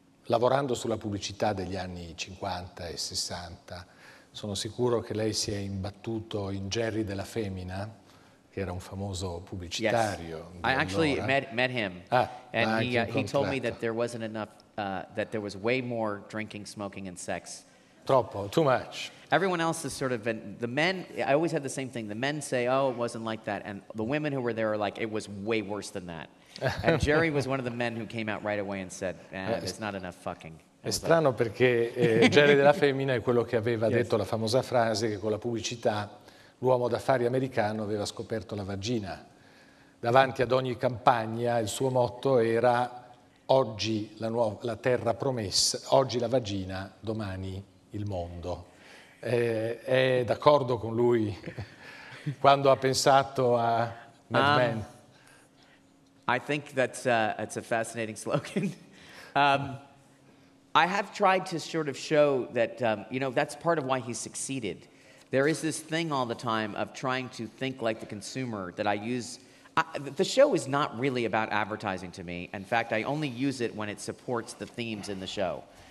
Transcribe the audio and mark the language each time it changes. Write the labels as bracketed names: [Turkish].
[Italian] Lavorando sulla pubblicità degli anni 50 e 60, sono sicuro che lei si è imbattuto in Jerry della Femmina, che era un famoso pubblicitario. [English] Yes. I actually met him, and he told me that there wasn't enough, that there was way more drinking, smoking, and sex. [Italian] Troppo, [English] too much. Everyone else has sort of been, the men, I always had the same thing. The men say, "Oh, it wasn't like that." And the women who were there are like, "It was way worse than that." And Jerry was one of the men who came out right away and said, "There's not enough fucking." [Italian] È strano perché Jerry della Femmina è quello che aveva detto la famosa frase che con la pubblicità l'uomo d'affari americano aveva scoperto la vagina. Davanti ad ogni campagna il suo motto era oggi la terra promessa, oggi la vagina, domani il mondo. È d'accordo con lui quando ha pensato a Mad Men? [English] I think that's a fascinating slogan. I have tried to sort of show that, that's part of why he succeeded. There is this thing all the time of trying to think like the consumer that I use. The show is not really about advertising to me. In fact, I only use it when it supports the themes in the show.